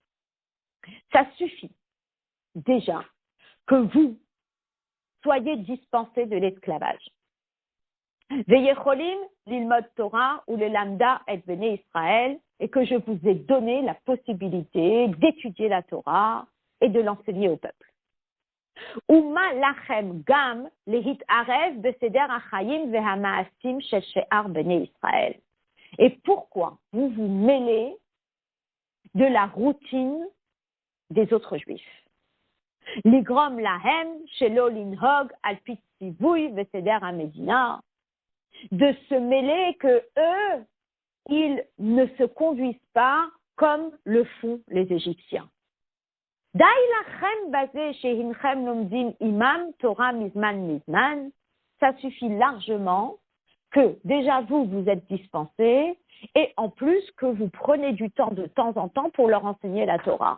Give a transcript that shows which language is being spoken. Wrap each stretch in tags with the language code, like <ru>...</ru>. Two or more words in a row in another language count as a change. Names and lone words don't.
<fr>Ça suffit déjà que vous soyez dispensés de l'esclavage.</fr> <he>ויכולים ללמוד תורה</he> <fr>ou le lambda et Béné Israël, et que je vous ai donné la possibilité d'étudier la Torah et de l'enseigner au peuple.</fr> <he>ומה לכם גם להתערב בסדר החיים והמעשים של שאר בני ישראל.</he> <fr>Et pourquoi vous vous mêlez de la routine des autres juifs?</fr> <he>לגרום להם שלא לנהוג על פי ציווי וסדר המדינה,</he> <fr>de se mêler que eux, ils ne se conduisent pas comme le font les Égyptiens. Ça suffit largement que déjà vous êtes dispensés et en plus que vous prenez du temps de temps en temps pour leur enseigner la Torah.</fr>